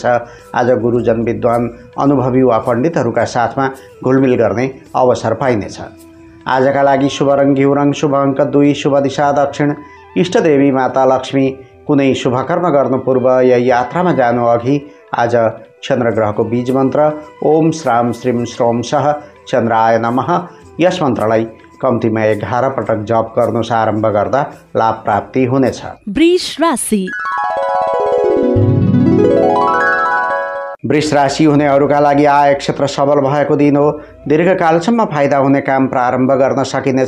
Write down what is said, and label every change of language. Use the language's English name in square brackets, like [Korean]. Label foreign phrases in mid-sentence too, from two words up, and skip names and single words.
[Nepali] आज गुरुजन, विद्वान, अनुभवी वा पण्डितहरूका साथमा घुलमिल गर्ने अवसर पाइनेछ। आजका लागि शुभ रङ घिउ रङ, शुभ अङ्क 2, शुभ दिशा दक्षिण। इष्टदेवी माता लक्ष्मी। कुनै शुभकर्म गर्नु पूर्व या यात्रामा जानु अघि आज चन्द्रग्रहको बीज मन्त्र [Sanskrit] ओम श्राम श्रीम श्रोम सह चन्द्राय नमः [Nepali] यस मन्त्रलाई कम्तीमा 11 पटक जप गर्नु आरम्भ गर्दा लाभ प्राप्ति हुनेछ। वृष राशि। वृष राशि हुनेहरूका लागि आय क्षेत्र सबल भएको दिन हो। दीर्घकालसम्म फाइदा हुने काम प्रारम्भ गर्न सकिनेछ।